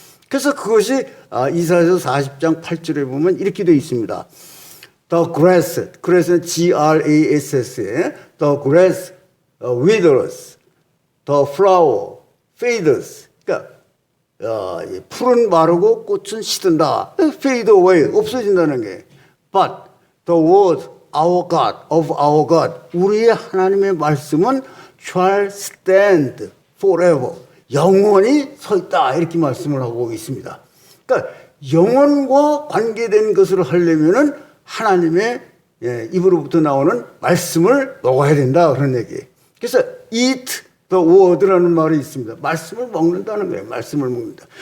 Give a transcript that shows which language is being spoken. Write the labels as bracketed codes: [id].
[ko] 그래서 그것이 이사야서 40장 8절에 보면 이렇게 되어 있습니다. [en] The grass [ko] 는 [en] G-R-A-S-S [ko] 에 [en] The grass withers, the flower fades. [ko] 그러니까 풀은 마르고 꽃은 시든다. [en] Fade away, [ko] 없어진다는 게. [en] But the word of our God, [ko] 우리의 하나님의 말씀은 [en] shall stand forever. [ko] 영원히 서 있다. 이렇게 말씀을 하고 있습니다. 그러니까 영원과 관계된 것을 하려면은 하나님의 입으로부터 나오는 말씀을 먹어야 된다. 그런 얘기예요. 그래서 [en] eat the word [ko] 라는 말이 있습니다. 말씀을 먹는다는 거예요. 말씀을 먹는다.